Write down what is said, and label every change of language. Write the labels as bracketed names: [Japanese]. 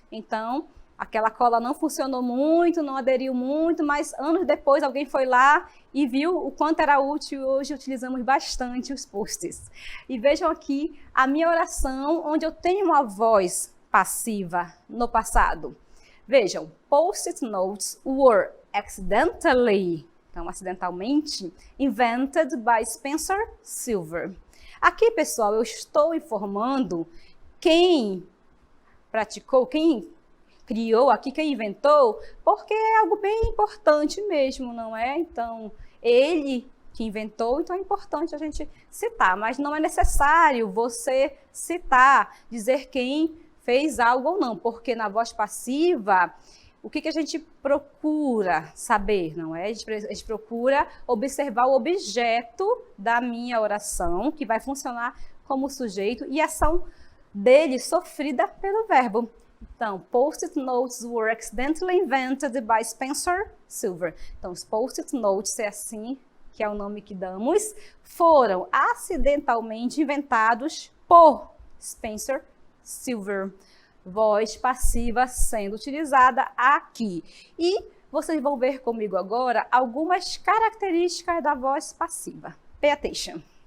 [Portuguese] Então, aquela cola não funcionou muito, não aderiu muito, mas anos depois alguém foi lá e viu o quanto era útil e hoje utilizamos bastante os post-its. E vejam aqui a minha oração, onde eu tenho uma voz passiva no passado. Vejam, [English] post-it notes were accidentally, [Portuguese] então acidentalmente, [English] invented by Spencer Silver. [Portuguese] Aqui, pessoal, eu estou informando quem praticou, quem criou aqui, quem inventou, porque é algo bem importante mesmo, não é? Então, ele que inventou, então é importante a gente citar, mas não é necessário você citar, dizer quem fez algo ou não, porque na voz passiva, o que a gente procura saber, não é? A gente procura observar o objeto da minha oração, que vai funcionar como sujeito, e a ação dele sofrida pelo verbo. Então, [English] post-it notes were accidentally invented by Spencer Silver. [Portuguese] Então, os post-it notes, é assim que é o nome que damos, foram acidentalmente inventados por Spencer Silver. Voz passiva sendo utilizada aqui. E vocês vão ver comigo agora algumas características da voz passiva. [English] Pay attention.